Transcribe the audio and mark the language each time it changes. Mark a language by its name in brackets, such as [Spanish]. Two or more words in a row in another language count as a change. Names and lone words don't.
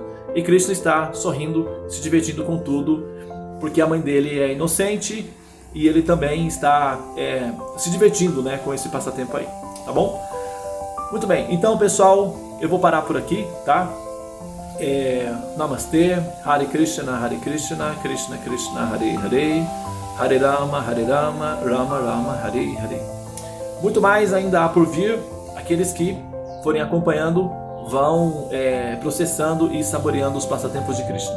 [Portuguese] E Krishna está sorrindo, se divertindo com tudo, porque a mãe dele é inocente e ele também está se divertindo, né, com esse passatempo aí, tá bom? Muito bem, então pessoal, eu vou parar por aqui, tá? Namastê, [Sanskrit] Hare Krishna, Krishna Krishna, Hare Hare, Hare Rama, Rama Rama, Hare Hare. [Portuguese] Muito mais ainda há por vir. Aqueles que forem acompanhando vão processando e saboreando os passatempos de Krishna.